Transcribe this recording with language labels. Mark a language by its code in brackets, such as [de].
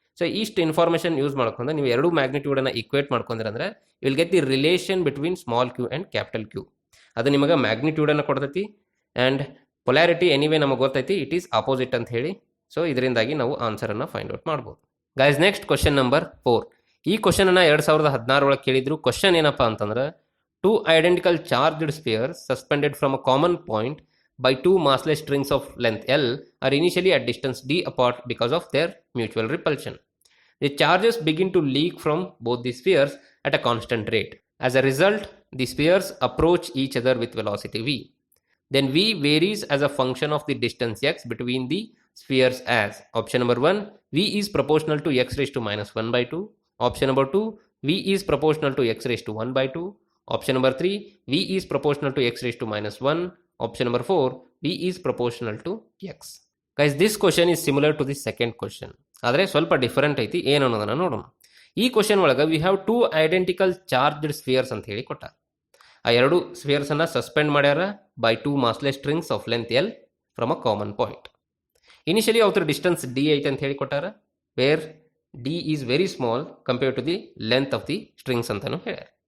[kn] So ಇಷ್ಟು information use ಮಾಡ್ಕೊಂಡು ನೀವು ಎರಡು ಮ್ಯಾಗ್ನಿಟ್ಯೂಡನ್ನು ಇಕ್ವೇಟ್ ಮಾಡ್ಕೊಂಡ್ರೆ [en] Will get the relation between small Q and capital Q. [kn] ಅದು ನಿಮಗೆ ಮ್ಯಾಗ್ನಿಟ್ಯೂಡನ್ನು ಕೊಡ್ತೈತಿ ಆ್ಯಂಡ್ ಪೊಲ್ಯಾರಿಟಿ ಎನಿವೇ ನಮಗೆ ಗೊತ್ತೈತಿ [en] it is opposite [kn] ಅಂತ ಹೇಳಿ. ಸೊ ಇದರಿಂದಾಗಿ ನಾವು ಆನ್ಸರನ್ನು ಫೈಂಡ್ ಔಟ್ ಮಾಡ್ಬೋದು. Guys next question number 4. ಈ ಕ್ವಶನನ್ನು 2016 ಒಳಗೆ ಕೇಳಿದ್ರು. [en] question [kn] ಏನಪ್ಪ ಅಂತಂದ್ರೆ [en] two identical charged spheres suspended from a common point by two massless strings of length L are initially at distance d apart because of their mutual repulsion. The charges begin to leak from both the spheres at a constant rate. As a result, the spheres approach each other with velocity v. Then v varies as a function of the distance x between the spheres as option number 1 v is proportional to x raised to minus 1 by 2, option number 2 v is proportional to x raised to 1 by 2, option number 3 v is proportional to x raised to minus 1, option number 4 v is proportional to x. Guys, this question is similar to the second question, [kn] ಆದರೆ ಸ್ವಲ್ಪ different ಐತಿ. ಏನು ಅನ್ನೋದನ್ನು ನೋಡೋಣ. ಈ question ಒಳಗೆ [en] we have two identical charged spheres [kn] ಅಂತ ಹೇಳಿ ಕೊಟ್ಟ. ಆ ಎರಡು ಸ್ಫಿಯರ್ಸನ್ನು ಸಸ್ಪೆಂಡ್ ಮಾಡ್ಯಾರ [en] By two massless strings of length L from a common point. [kn] Initially ಅವ್ರ ಡಿಸ್ಟೆನ್ಸ್ ಡಿ ಐತೆ ಅಂತ ಹೇಳಿ ಕೊಟ್ಟಾರ, [en] where D is very small compared to the length of the strings [kn] ಅಂತಾನು ಹೇಳ್ಯಾರ.